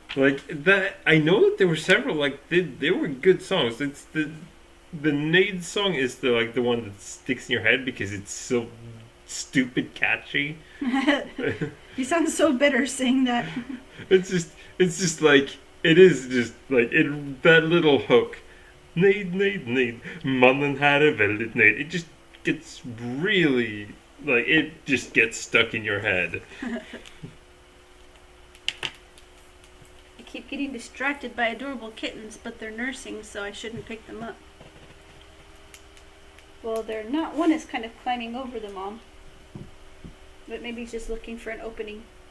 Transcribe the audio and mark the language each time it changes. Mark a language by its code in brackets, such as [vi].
[en] Like that, I know that there were several. Like they were good songs. It's the Nade song is the one that sticks in your head because it's so stupid catchy. You sound so bitter saying that. It's just like it is just like it that little hook. [sv] Nade, mannen här är väldigt nöjd. [en] It just gets really like it just gets stuck in your head. I keep getting distracted by adorable kittens, but they're nursing, so I shouldn't pick them up. Well, they're not. One is kind of climbing over the mom. But maybe he's just looking for an opening.